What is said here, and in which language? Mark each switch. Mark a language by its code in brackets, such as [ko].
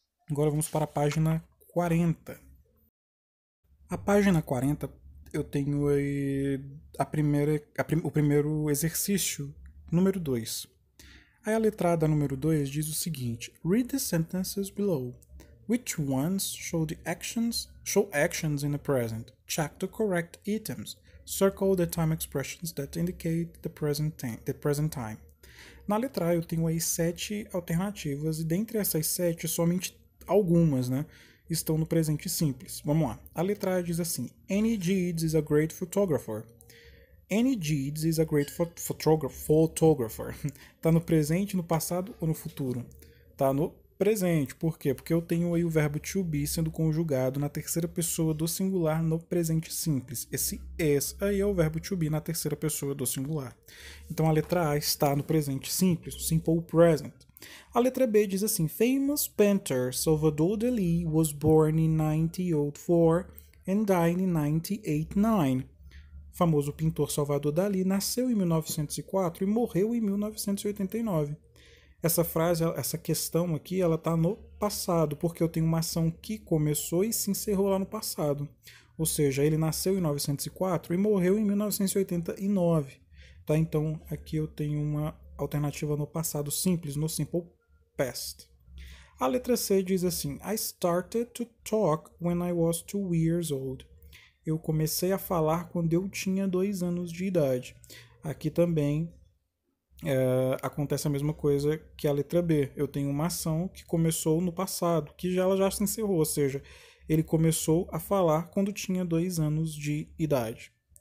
[pt] Agora vamos para a página 40. A página 40 eu tenho aí o primeiro exercício, número 2. Aí a letrada número 2 diz o seguinte: [en] Read the sentences below. Which ones show actions in the present? Check the correct items. Circle the time expressions that indicate the present time. [pt] Na letra A eu tenho aí 7 alternativas e dentre essas 7 somente algumas, né, estão no presente simples. Vamos lá. A letra A diz assim: Annie Gides [en] is a great photographer. Annie Gides is a great photographer. [pt] Tá no presente, no passado ou no futuro? Tá no presente. Por quê? Porque eu tenho aí o verbo to be sendo conjugado na terceira pessoa do singular no presente simples. Esse is aí é o verbo to be na terceira pessoa do singular. Então a letra A está no presente simples, o simple present. A letra B diz assim: [en] Famous painter Salvador Dalí was born in 1904 and died in 1989. [pt] Famoso pintor Salvador Dalí nasceu em 1904 e morreu em 1989. Essa frase, essa questão aqui, ela está no passado, porque eu tenho uma ação que começou e se encerrou lá no passado. Ou seja, ele nasceu em 1904 e morreu em 1989. Tá? Então, aqui eu tenho uma alternativa no passado simples, no simple past. A letra C diz assim: [en] I started to talk when I was 2 years old. [pt] Eu comecei a falar quando eu tinha 2 anos de idade. Aqui também acontece a mesma coisa que a letra B. Eu tenho uma ação que começou no passado, que ela já se encerrou, ou seja, ele começou a falar quando tinha 2 anos de idade.